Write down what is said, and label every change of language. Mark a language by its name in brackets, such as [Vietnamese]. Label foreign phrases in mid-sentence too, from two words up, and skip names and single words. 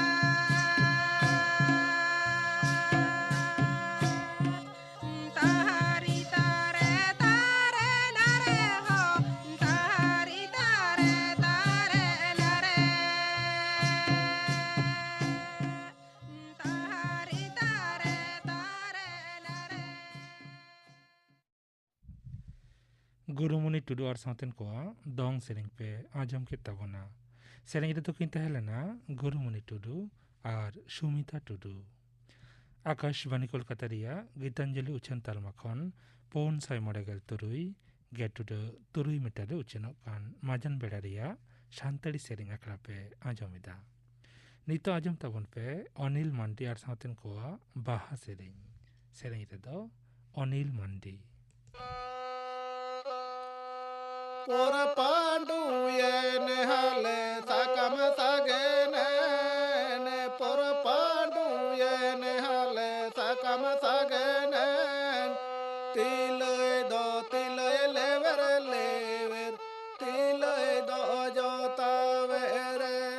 [Santali] ತಾರಿ ತಾರೆ ತಾರೆ ನರೆ ಹೋ ತಾರಿ ತಾರೆ ತಾರೆ ನರೆ ತಾರಿ ತಾರೆ ತಾರೆ ನರೆ ᱜᱩᱨᱩᱢᱩᱱᱤ ᱴᱩᱰᱩ ᱟᱨ ᱥᱟᱶᱛᱮᱱ ᱠᱚᱣᱟᱜ ᱫᱚᱝ ᱥᱮᱨᱮᱧ ᱯᱮ ᱟᱸᱡᱚᱢ ᱠᱮᱫ ᱛᱟᱵᱚᱱᱟ। ᱥᱮᱨᱮᱧ ᱨᱮᱫᱚ ᱠᱤᱱ ᱛᱟᱦᱮᱸ ᱞᱮᱱᱟ ᱜᱩᱨᱩᱢᱩᱱᱤ ᱴᱩᱰᱩ ᱟᱨ ᱥᱩᱢᱤᱛᱟ ᱴᱩᱰᱩ। ᱟᱠᱟᱥᱵᱟᱱᱤ ᱠᱳᱞᱠᱟᱛᱟ ᱨᱮᱭᱟᱜ ᱜᱤᱛᱟᱧᱡᱚᱞᱤ ᱩᱪᱷᱟᱹᱱ ᱛᱟᱞᱢᱟ ᱠᱷᱚᱱ 497 ᱜᱮᱴᱩᱰᱟᱹ 3 ᱢᱤᱴᱟᱨ ᱨᱮ ᱩᱪᱷᱟᱹᱱᱚᱜ ᱠᱟᱱ ᱢᱟᱡᱟᱱ ᱵᱮᱲᱟ ᱨᱮᱭᱟᱜ ᱥᱟᱱᱛᱟᱲᱤ ᱥᱮᱨᱮᱧ ᱟᱠᱷᱲᱟ ᱯᱮ ᱟᱸᱡᱚᱢᱮᱫᱟ। ᱱᱤᱛᱚᱜ ᱟᱸᱡᱚᱢ ᱛᱟᱵᱚᱱ ᱯᱮ ᱚᱱᱤᱞ ᱢᱟᱱᱰᱤ ᱟᱨ ᱥᱟᱶᱛᱮᱱ ᱠᱚᱣᱟᱜ ᱵᱟᱦᱟ ᱥᱮᱨᱮᱧ। ᱥᱮᱨᱮᱧ ᱨᱮᱫᱚ ᱚᱱᱤᱞ ᱢᱟᱱᱰᱤ। por pandu yene hale sakam sagene ne por pandu yene hale sakam sagene tilay lever lever tilay do jota vere